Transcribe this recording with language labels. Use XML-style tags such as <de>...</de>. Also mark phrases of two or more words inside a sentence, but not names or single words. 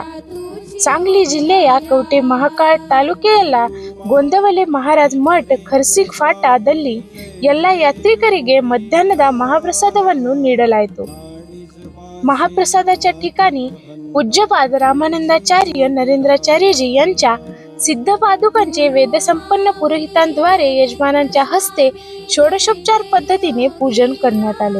<mr>सांगली जिल्हे या कवठे महाकाळ</mr> <kn>ತಾಲೂಕೆಯಲ್ಲ ಗೋಂದವಲೆ ಮಹಾರಾಜ್ ಮಠ ಖರ್ಸಿಂಗ್ ಫಾಟಾದಲ್ಲಿ ಎಲ್ಲ ಯಾತ್ರಿಕರಿಗೆ ಮಧ್ಯಾಹ್ನದ ಮಹಾಪ್ರಸಾದವನ್ನು ನೀಡಲಾಯಿತು.</kn> <mr>महाप्रसादाच्या ठिकाणी पूज्यपाद रामानंदाचार्य नरेंद्राचार्यजी यांच्या सिद्ध पादुकांचे वेदसंपन्न पुरोहितांद्वारे यजमानांच्या हस्ते षोडशोपचार पद्धतीने पूजन करण्यात आले.</mr>